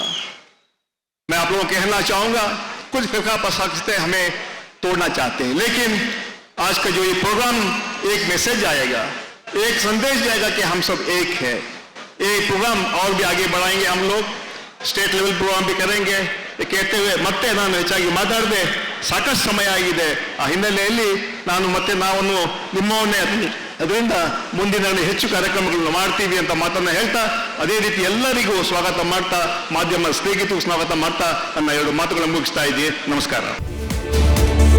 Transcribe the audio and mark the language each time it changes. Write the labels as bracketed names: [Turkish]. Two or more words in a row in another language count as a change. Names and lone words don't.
[Hindi] मैं आप लोगों को कहना चाहूंगा, कुछ फिरका पसंद हमें तोड़ना चाहते हैं, लेकिन आज का जो ये प्रोग्राम एक मैसेज आएगा, एक संदेश जाएगा कि हम सब एक है. ये प्रोग्राम और भी आगे बढ़ाएंगे. हम लोग [English] state level program [Hindi] भी करेंगे. कहते हुए [Kannada] ಮತ್ತೆ ನಾನು ಹೆಚ್ಚಾಗಿ ಮಾತಾಡದೆ, ಸಾಕಷ್ಟು ಸಮಯ ಆಗಿದೆ. ಆ ಹಿನ್ನೆಲೆಯಲ್ಲಿ ನಾನು ಮತ್ತೆ ನಾವನ್ನು ನಿಮ್ಮವನ್ನೇ ಅದರಿಂದ ಮುಂದಿನ ಹೆಚ್ಚು ಕಾರ್ಯಕ್ರಮಗಳನ್ನು ಮಾಡ್ತೀವಿ ಅಂತ ಮಾತನ್ನ ಹೇಳ್ತಾ, ಅದೇ ರೀತಿ ಎಲ್ಲರಿಗೂ ಸ್ವಾಗತ ಮಾಡ್ತಾ, ಮಾಧ್ಯಮ ಸ್ನೇಹಿತರಿಗೂ ಸ್ವಾಗತ ಮಾಡ್ತಾ ನನ್ನ ಎರಡು ಮಾತುಗಳನ್ನು ಮುಗಿಸ್ತಾ ಇದ್ದೀನಿ.